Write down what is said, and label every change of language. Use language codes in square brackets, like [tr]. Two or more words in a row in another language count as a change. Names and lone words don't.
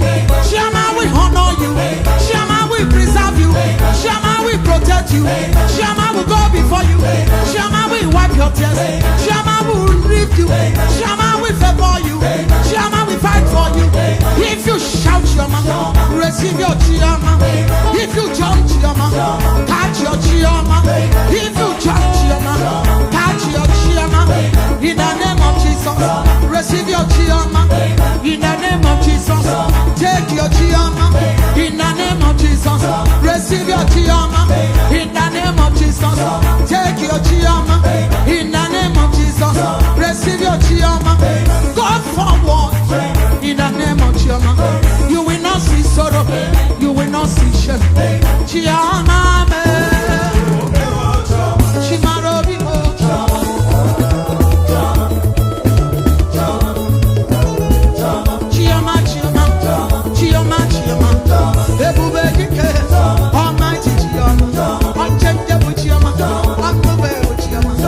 [en] Shama, we honor you. Shama, we preserve you. Shama, we protect you. Shama, we go before you. Shama, we wipe your tears. Shama, we lift you. Shama, we favor you. Shama, we fight for you. If you shout Shama, receive your Chiama. If you jump Chiama, catch your Chiama. If you jump Chiama, catch your Chiama. In the name of Jesus, receive your Chiama. In the name of Jesus, take your Chiama. In the name of Jesus, receive your Chiama. In the name of Jesus, take your Chiama. In the name of Jesus, receive your Chiama. Go forward. In the name of Chiama, you will not see sorrow. You will not see shame. Chiama, Chimarobi, Chiama, Chiama, Chiama, Almighty Chiama, unchangeable Chiama, unmovable Chiama.